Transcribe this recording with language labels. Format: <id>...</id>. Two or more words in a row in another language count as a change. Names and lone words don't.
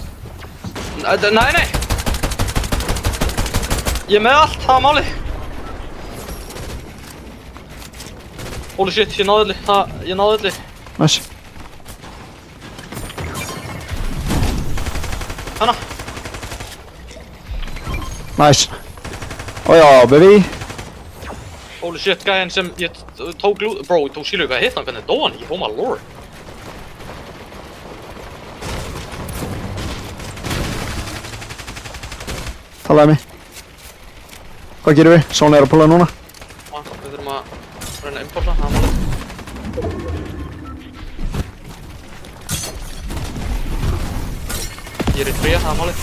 <is>Nei. Ég er með allt, það er málið.</is> <en>Holy shit,</en> <is>ég náði öllu.</is> <en>Nice. Hanna. Nice. Ójá, baby. Holy shit,</en> <is>gæðin sem ég tók lút... Bro, ég tók sílu hvað hitt hann, hvernig dó hann ekki?</is> <en>Oh my lord.</en> <is>Talaði mig. Hvað gerum við? Sóni er að púla núna. Við þurfum að reyna að impulsa, það er málið. Ég er í fría, það er málið.</is>